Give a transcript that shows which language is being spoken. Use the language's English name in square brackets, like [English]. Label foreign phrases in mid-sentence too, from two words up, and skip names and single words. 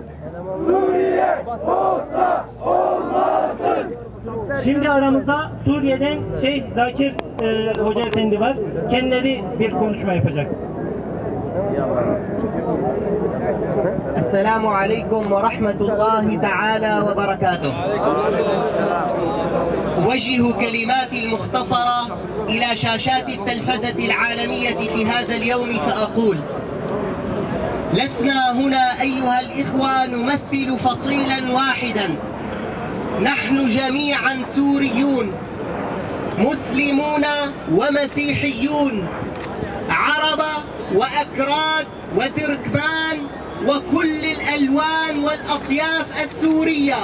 [Turkish] Suriye Bosna olmasın! Şimdi aramızda Suriye'den Şeyh Zakir Hoca Efendi var. Kendileri bir konuşma yapacak. [Arabic] السلام عليكم ورحمة الله تعالى وبركاته. أوجه كلماتي المختصرة إلى شاشات التلفزة العالمية في هذا اليوم فأقول: لسنا هنا أيها الإخوة نمثل فصيلا واحدا، نحن جميعا سوريون، مسلمون ومسيحيون، عرب وأكراد وتركمان وكل الألوان والأطياف السورية.